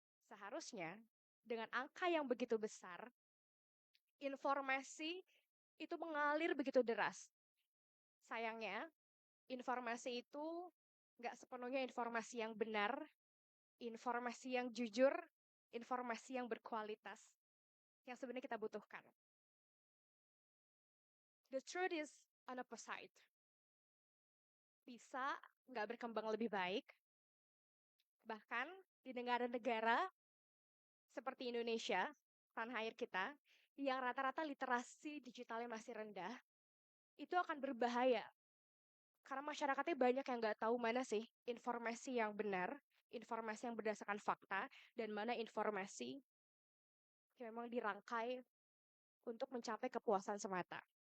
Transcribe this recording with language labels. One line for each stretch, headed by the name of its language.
Indonesian: Seharusnya dengan angka yang begitu besar, informasi itu mengalir begitu deras. Sayangnya, informasi itu nggak sepenuhnya informasi yang benar, informasi yang jujur, informasi yang berkualitas, yang sebenarnya kita butuhkan.
English: The truth is on opposite.
Indonesian: Bisa nggak berkembang lebih baik, bahkan di negara-negara seperti Indonesia, tanah air kita, yang rata-rata literasi digitalnya masih rendah, itu akan berbahaya. Karena masyarakatnya banyak yang nggak tahu mana sih informasi yang benar, informasi yang berdasarkan fakta, dan mana informasi yang memang dirangkai untuk mencapai kepuasan semata.